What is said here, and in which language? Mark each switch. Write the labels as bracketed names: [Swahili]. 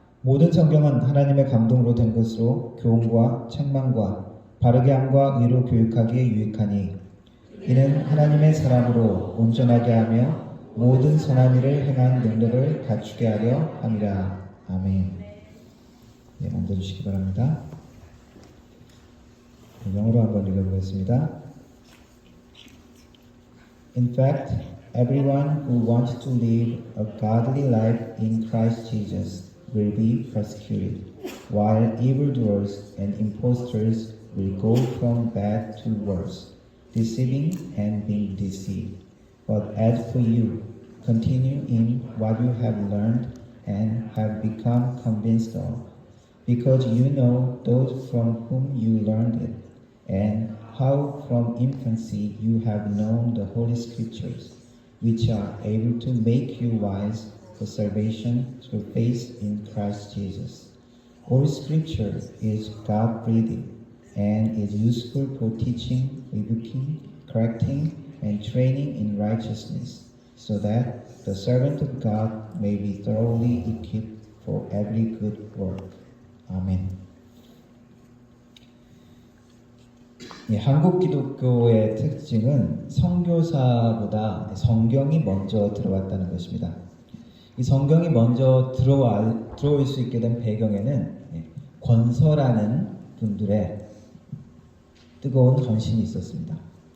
[Korean] 모든 성경은 하나님의 감동으로 된 것으로 교훈과 책망과 바르게 함과 의로 교육하기에 유익하니 이는 하나님의 사람으로 온전하게 하며 모든 선한 일을 행한 능력을 갖추게 하려 함이라. 아멘. 네, 앉아주시기 바랍니다. 영어로 한번 읽어보겠습니다. [English] In fact, everyone who wants to live a godly life in Christ Jesus will be persecuted, while evildoers and impostors will go from bad to worse, deceiving and being deceived. But as for you, continue in what you have learned and have become convinced of, because you know those from whom you learned it, and how from infancy you have known the Holy Scriptures, which are able to make you wise for salvation through faith in Christ Jesus. All Scripture is God-breathed and is useful for teaching, rebuking, correcting, and training in righteousness, so that the servant of God may be thoroughly equipped for every good work. [Korean] 아멘. 한국 기독교의 특징은 선교사보다 성경이 먼저 들어왔다는 것입니다. 이 성경이 먼저 들어올 수 있게 된 배경에는 권서라는 분들의 뜨거운 헌신이 있었습니다.